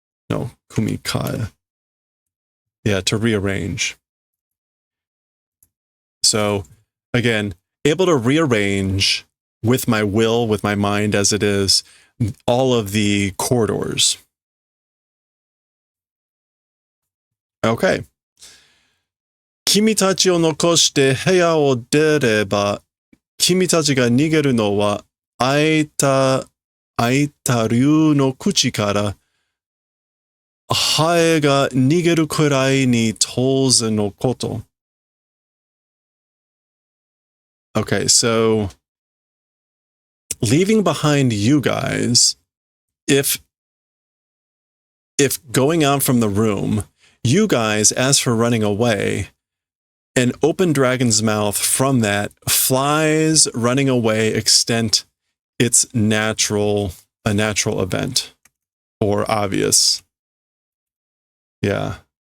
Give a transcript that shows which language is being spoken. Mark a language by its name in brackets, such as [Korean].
[English] No, kumikai. Yeah, to rearrange. So, again, able to rearrange with my will, with my mind as it is, all of the corridors. Okay. [Japanese] 君たちを残して部屋を出れば、君たちが逃げるのは開いた竜の口からハエが逃げるくらいに当然のこと. [English] Okay, so leaving behind you guys, if going out from the room, you guys, as for running away, an open dragon's mouth from that, flies running away extent it's a natural event or obvious. Yeah.